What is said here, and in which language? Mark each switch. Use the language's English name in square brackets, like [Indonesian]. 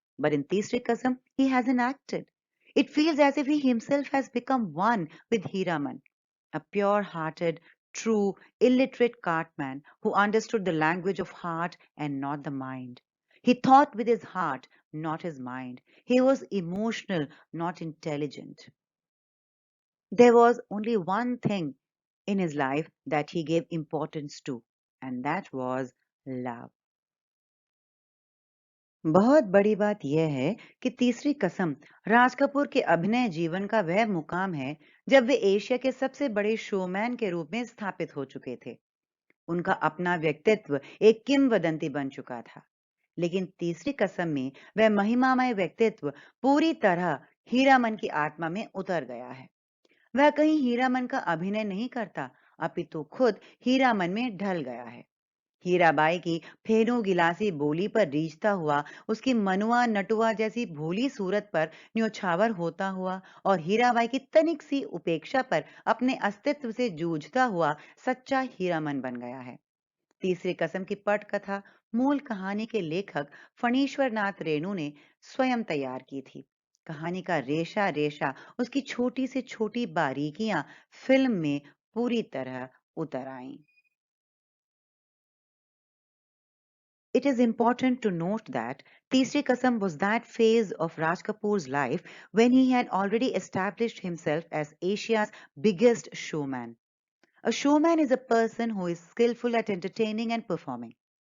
[English] But in Teesri Kasam, he hasn't acted. It feels as if he himself has become one with Hiraman, a pure-hearted, true, illiterate cartman who understood the language of heart and not the mind. He thought with his heart, not his mind. He was emotional, not intelligent. There was only one thing in his life that he gave importance to, and that was love. [Hindi] बहुत बड़ी बात यह है कि तीसरी कसम राज कपूर के अभिनय जीवन का वह मुकाम है जब वे एशिया के सबसे बड़े शोमैन के रूप में स्थापित हो चुके थे। उनका अपना व्यक्तित्व एक किंवदंती बन चुका था, लेकिन तीसरी कसम में वह महिमामय व्यक्तित्व पूरी तरह हीरामन की आत्मा में उतर गया है। वह कहीं हीरामन का अभिनय नहीं करता, अपितु खुद हीरामन में ढल गया है। हीराबाई की फेनू गिलासी बोली पर रीझता हुआ, उसकी मनुआ नटुआ जैसी भोली सूरत पर न्योछावर होता हुआ और हीराबाई की तनिक सी उपेक्षा पर अपने अस्तित्व से जूझता हुआ सच्चा हीरामन बन गया है। तीसरी कसम की पटकथा मूल कहानी के लेखक फणीश्वर नाथ रेणु ने स्वयं तैयार की थी। कहानी का रेशा रेशा, उसकी छोटी से छोटी बारीकियां फिल्म में पूरी तरह उतर आईं। [English] It is important to note that Teesri Kasam was that phase of Raj Kapoor's life when he had already established himself as Asia's biggest showman. A showman is a person who is skillful at entertaining and performing.